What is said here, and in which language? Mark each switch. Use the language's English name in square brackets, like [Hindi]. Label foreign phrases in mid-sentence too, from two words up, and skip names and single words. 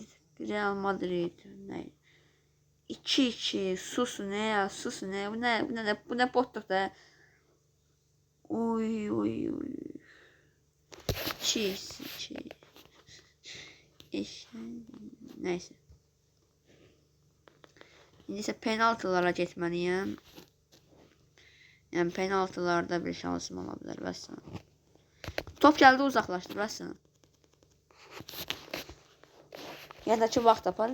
[Turkish] Real Madrid. Ne? 2-2 susun ya, susun ya. Bu ne botluk da. Oy oy oy. 2-2. İşte neyse. [Azerbaijani] İndi isə penaltılara getməliyəm. Yəni penaltılarda bir şansım ola bilər vəssalam. Top gəldi, uzaqlaşdır vəssalam. Yəni ki vaxt tapar.